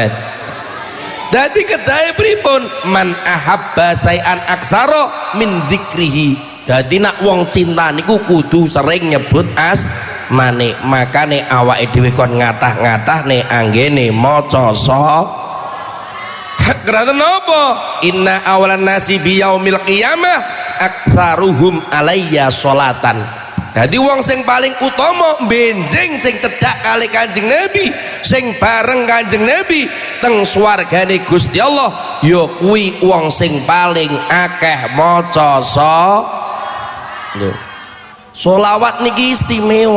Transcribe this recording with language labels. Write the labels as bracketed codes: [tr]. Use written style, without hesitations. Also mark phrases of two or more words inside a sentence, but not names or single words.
[jv] Dadi kedahe pripun? [ar] من أحب شيئا أكثر من ذكره. [jv] Dadi nak wong cinta niku kudu sering nyebut asmane. Makane awake dhewe kon ngatah-ngatahne anggene maca Kerana apa? [ar] إن أولى الناس بيوم القيامة أكثرهم علي صلاة. [jv] Jadi wong sing paling utama benjing sing cedhak kali Kanjeng Nabi, sing bareng Kanjeng Nabi teng swargane Gusti Allah ya kuwi wong sing paling akeh maca sholawat niki istimewa.